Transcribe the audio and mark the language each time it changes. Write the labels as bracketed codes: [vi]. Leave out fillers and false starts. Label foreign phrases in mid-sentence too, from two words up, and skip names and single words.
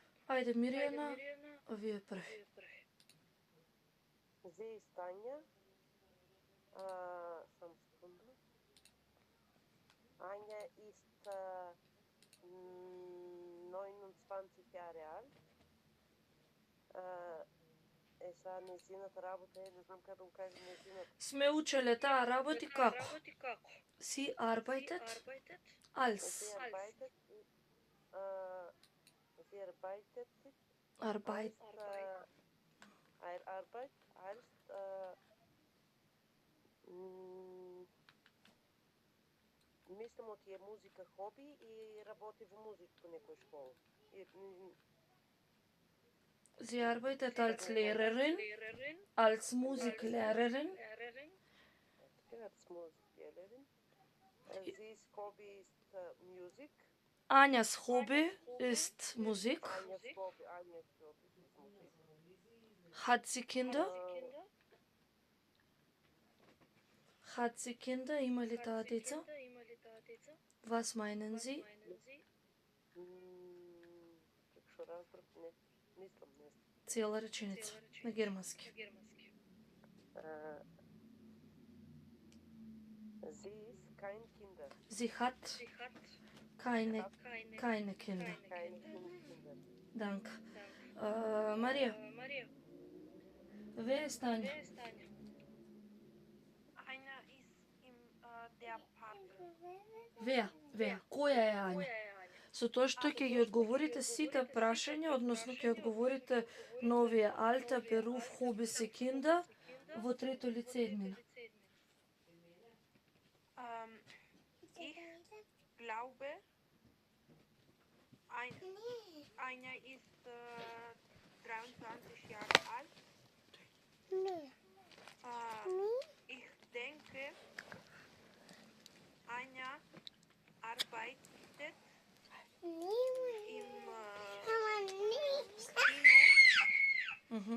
[mk] Ајде, Мирјана, вие први. [de] Sie ist Anja. [mk] Само секунда. [de] Anja ist 29 Jahre alt. [mk] Сега незината работа не знам как да го кажа незината. Сме учеле таа работи како? [de] Sie arbeitet als. Sie arbeitet, Arbeit. Arbeit als [mk] мислам оти е музика хоби и работи во музичко некој школа. [de] Sie arbeitet als Lehrerin, als Musiklehrerin. Als Musiklehrerin. Sie's Hobby ist Musik. Anjas Hobby ist Musik. Anjas Hobby ist Musik. Hat sie Kinder? Hat sie Kinder? [mk] Има ли таа деца? [de] Was meinen Sie? [mk] Како што разбрав, не. Мислам, не. Цела реченица на германски. [de] Sie ist kein Kinder. Sie hat keine Kinder. Keine Kinder. Danke. Марија. Wer ist Anja? Anja ist der Partner. Wer? [mk] Која е Anja? Со тоа што ќе ги одговорите сите прашања, односно ќе одговорите на овие [de] Alter, Beruf, Hobbys, Kinder [mk] во трето лице еднина. [de] Ich glaube, Anja ist 23 Jahre alt. Ich denke, Anja arbeitet im Kino.